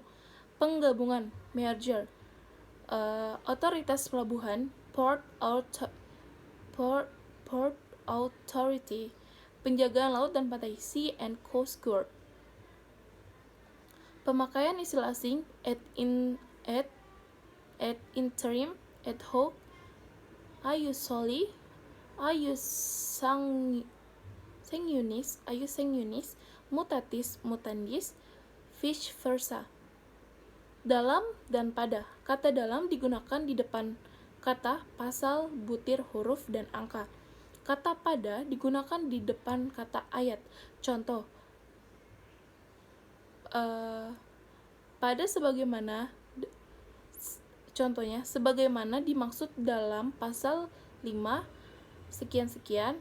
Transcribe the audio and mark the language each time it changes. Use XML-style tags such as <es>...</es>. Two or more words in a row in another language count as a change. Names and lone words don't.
<id>Penggabungan, merger. Otoritas pelabuhan,</id> <en>port authority.</en> <id>Penjagaan laut dan pantai,</id> <en>Sea and Coast Guard.</en> <id>Pemakaian istilah asing,</id> <la>ad interim, ad hoc, sengunis, mutatis mutandis, vice versa.</la> <id>Dalam dan pada. Kata dalam digunakan di depan kata, pasal, butir, huruf, dan angka. Kata pada digunakan di depan kata ayat. Contoh, pada sebagaimana, contohnya, sebagaimana dimaksud dalam pasal 5 sekian-sekian.</id>